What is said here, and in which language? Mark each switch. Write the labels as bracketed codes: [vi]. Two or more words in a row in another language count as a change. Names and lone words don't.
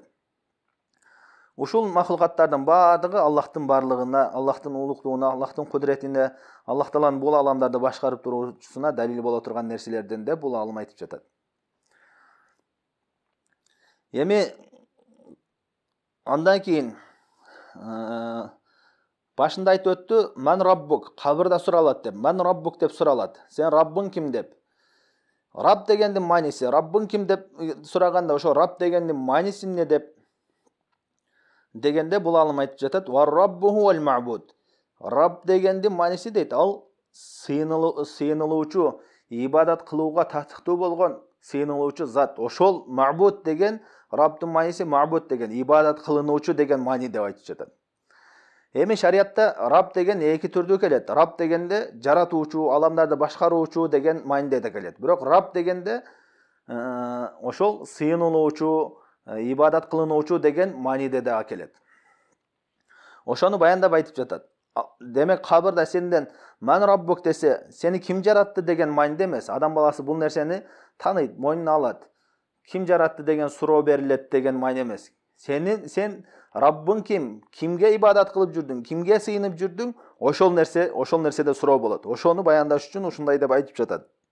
[ky] Ушул махлукаттардын баардыгы Аллахтын барлыгына, Аллахтын улуктугуна, Аллахтын кудретине, Аллах Тааланын бул аламдарды башкарып туруусуна далил боло турган нерселерден де бул алым айтып жатат. Эми андан кийин башында айтып өттү, [ar] "من ربك", [ky] кабырда суралат деп. [ar] "من ربك" [ky] деп суралат. Сен Раббың ким деп. Рабб дегендин мааниси, Раббың ким деп сураганда, ошо Рабб дегендин мааниси эмне деп дегенде бул алым айтып жатат. [ar] "والرب هو المعبود". [ky] Рабб дегендин мааниси дейт, ал сыйынылуучу, ибадат кылууга татыктуу болгон сыйынылуучу зат. Ошол ма'буд деген, Раббдын мааниси ма'буд деген, ибадат кылынуучу деген маани деп айтып жатат. Эми шариятта Рабб деген эки түрдүү келет. Рабб дегенде жаратуучу, аламдарды башкаруучу деген мааниде да келет. Бирок Рабб дегенде ошол сыйынылуучу, ибадат кылынуучу деген мааниде да келет. Ошону баяндап айтып жатат. Демек кабырда сенден [ar] "من ربك" [ky] десе, сени ким жаратты деген мааниде эмес. Адам баласы бул нерсени тааныйт, мойнуна алат. Ким жаратты деген суроо берилет деген маани эмес. Сен Раббың ким? Кимге ибадат кылып жүрдүң? Кимге сыйынып жүрдүң? Ошол нерседе суроо болот. Ошону баяндаш үчүн ушундай деп айтып жатат.